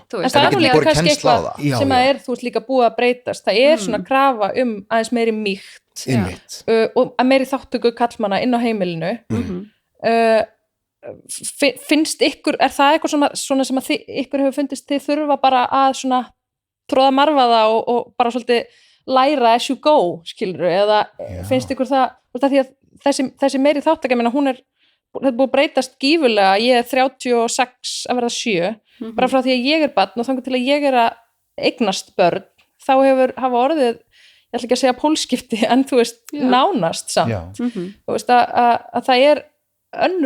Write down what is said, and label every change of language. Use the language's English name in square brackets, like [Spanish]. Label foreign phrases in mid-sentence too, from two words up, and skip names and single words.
[Icelandic] en það er líka kannski eitthvað sem að er þú veist líka búið að breytast það er svona krafa aðeins meiri mýkt og að meiri þáttöku kallmanna inn á heimilinu finnst ykkur er það eitthvað svona sem að ykkur hefur fundist þið þurfa bara að svona tróða marfa það og bara svolítið læra [English] as you go, [Icelandic] skilurðu, eða finnst ykkur það því að þessi meiri þáttaka, ég meina, þetta búið að breytast gífurlega, ég er 36 að verða 7, bara frá því að ég er barn og þannig til að ég er að eignast börn, þá hafa orðið, ég ætla ekki að segja pólskipti, en þú veist, nánast samt, þú veist að það er önnur